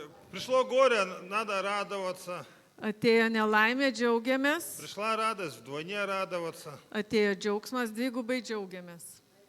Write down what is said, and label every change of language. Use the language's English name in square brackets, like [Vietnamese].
[Russian] Пришло горе, надо радоваться. [Lithuanian] Atėjo nelaimė, džiaugiamės. [Russian] Пришла радость, вдвойне радоваться. [Lithuanian] Atėjo džiaugsmas, dvigubai džiaugiamės.